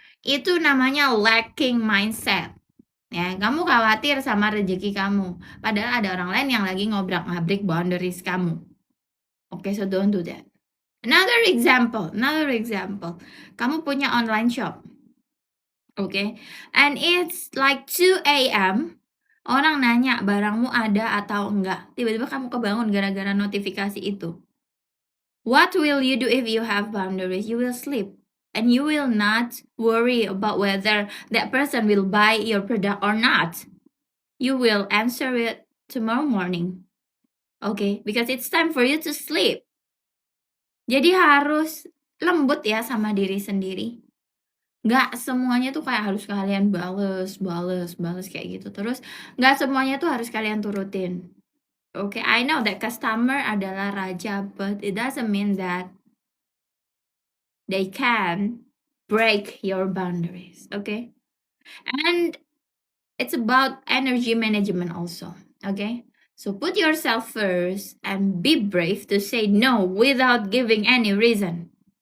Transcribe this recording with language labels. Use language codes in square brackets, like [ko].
[id] Itu namanya lacking mindset. Ya, kamu khawatir sama rezeki kamu, padahal ada orang lain yang lagi ngobrak-ngabrik boundaries kamu. [en] So don't do that. Another example. [id] Kamu punya online shop. [en] And it's like 2 a.m. [id] Orang nanya barangmu ada atau enggak. Tiba-tiba kamu kebangun gara-gara notifikasi itu. [en] What will you do if you have boundaries? You will sleep. And you will not worry about whether that person will buy your product or not. You will answer it tomorrow morning. Because it's time for you to sleep. [id] Jadi harus lembut ya sama diri sendiri. Nggak semuanya tuh kayak harus kalian bales kayak gitu. Terus nggak semuanya tuh harus kalian turutin. [en] I know that customer [id] adalah raja, [en] but it doesn't mean that they can break your boundaries. And it's about energy management also. So put yourself first and be brave to say no without giving any reason.